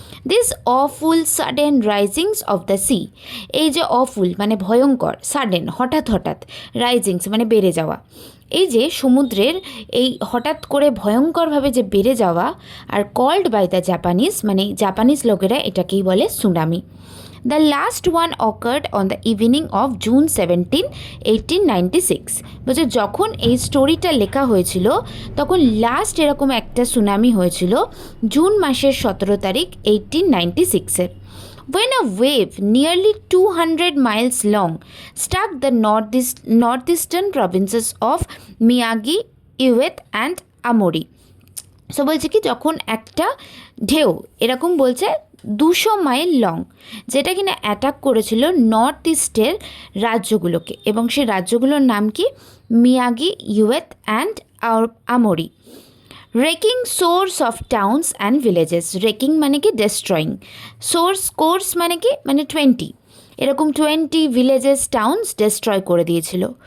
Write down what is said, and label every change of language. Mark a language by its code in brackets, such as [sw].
[en] this awful sudden risings of the sea, [bn] এই যে awful মানে ভয়ঙ্কর, সাডেন হঠাৎ হঠাৎ, রাইজিংস মানে বেড়ে যাওয়া, এই যে সমুদ্রের এই হঠাৎ করে ভয়ঙ্করভাবে যে বেড়ে যাওয়া, are [en] called by the Japanese [bn] মানে জাপানিজ লোকেরা এটাকেই বলে tsunami. [en] The last one occurred on the evening of June 17, 1896। [bn] বলছে যখন এই স্টোরিটা লেখা হয়েছিল তখন লাস্ট এরকম একটা সুনামি হয়েছিল জুন মাসের 17 তারিখ 1896-এর। [en] When a wave nearly 200 miles long struck the northeastern provinces of Miyagi, Iwate and Amori. [bn] So বলছে কি যখন একটা ঢেউ এরকম বলছে 200 মাইল লং, যেটা কিনা অ্যাটাক করেছিল নর্থ ইস্টের রাজ্যগুলোকে, এবং সেই রাজ্যগুলোর নাম কি Miyagi, ইউয়েত and AMRI. [en] wrecking scores of towns and villages, [bn] রেকিং মানে কি ডেস্ট্রয়িং, সোর্স কোর্স মানে কি মানে 20, এরকম 20 ভিলেজেস টাউন্স ডেস্ট্রয় করে দিয়েছিল।